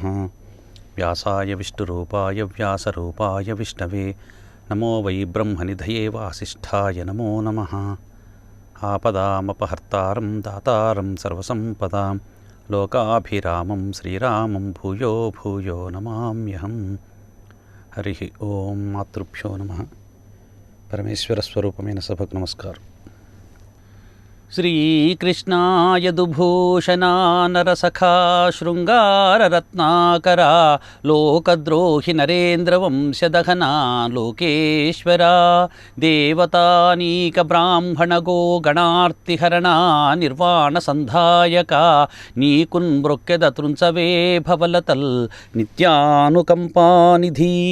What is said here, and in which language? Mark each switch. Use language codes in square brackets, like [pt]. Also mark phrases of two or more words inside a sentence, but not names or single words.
[sa] व्यासाय विष्णुरूपाय व्यासरूपाय विष्णवे नमो वै ब्रह्मनिधये वासिष्ठाय नमो नमः। आपदामपहर्तारं दातारं सर्वसम्पदां लोकाभिरामं श्रीरामं भूयो भूयो नमाम्यहम्। हरिः ओं। मातृभ्यो नमः। [te] పరమేశ్వర స్వరూపమైన సభకు నమస్కారం. శ్రీకృష్ణాయ దుభూషణా నరసఖా శృంగారరత్నాకరా లోకద్రోహి నరేంద్రవంశదహనా లోకేశ్వరా దేవతానీక బ్రాహ్మణగో గణార్తిహరణా నిర్వాణ సంధాయక నీకున్ మృక్కెద తృంచవే భవలతల్ నిత్యానుకంపానిధి.